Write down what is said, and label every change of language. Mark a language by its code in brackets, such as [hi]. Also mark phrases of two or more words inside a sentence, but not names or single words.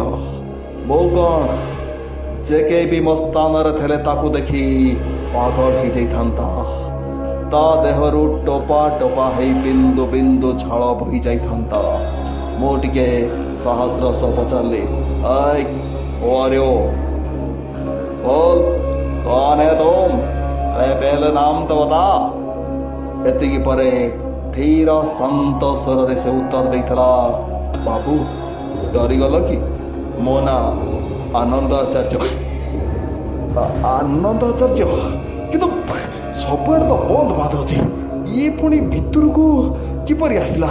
[or] ମୁଁ କ'ଣ ଯେ କେହି ବି ମୋ ସ୍ଥାନରେ ଥିଲେ ତାକୁ ଦେଖି ପାଗଳ ହେଇଯାଇଥାନ୍ତା। ତା ଦେହରୁ ଟୋପା ଟୋପା ହେଇ ବିନ୍ଦୁ ବିନ୍ଦୁ ଝାଳ ବୋହି ଯାଇଥାନ୍ତା। ମୁଁ ଟିକେ ସାହସର ସହ ପଚାରିଲି, ଆଇ ଓଆରିଓ [hi] बोल कौन है तुम? अरे पहले नाम तो बता। [or] ଏତିକି ପରେ ଧୀର ଶାନ୍ତ ସ୍ୱରରେ ସେ ଉତ୍ତର ଦେଇଥିଲା, ବାବୁ ଡରିଗଲ କି? ମୋ ନାଁ ଆନନ୍ଦ ଆଚାର୍ଯ୍ୟ। ଆନନ୍ଦ ଆଚାର୍ଯ୍ୟ? କିନ୍ତୁ ସବୁଆଡ଼େ ତ ବନ୍ଦ ବାନ୍ଧ ଅଛି, ଇଏ ପୁଣି ଭିତରକୁ କିପରି ଆସିଲା?